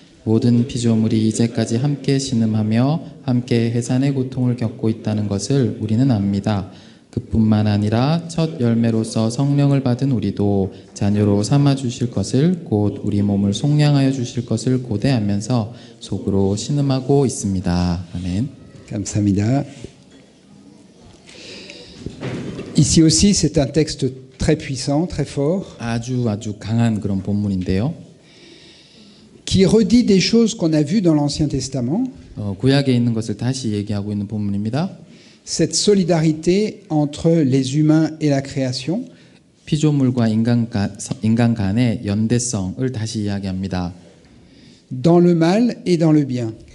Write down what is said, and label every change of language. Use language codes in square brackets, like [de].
[ko] 모든 피조물이 이제까지 함께 신음하며 함께 해산의 고통을 겪고 있다는 것을 우리는 압니다. 그뿐만 아니라 첫 열매로서 성령을 받은 우리도 자녀로 삼아 주실 것을 곧 우리 몸을 속량하여 주실 것을 고대하면서 속으로 신음하고 있습니다. 아멘. 감사합니다. [fr] Ici aussi, c'est un texte très puissant, très fort, [ko] 아주 강한 그런 본문인데요. [fr] qui redit des choses qu'on a vues dans l'Ancien Testament, [ko] 구약에 있는 것을 다시 얘기하고 있는 본문입니다. [fr] cette solidarité entre les humains et la création, [ko] 피조물과 인간 간의 연대성을 다시 이야기합니다. [fr] dans le mal et dans le bien.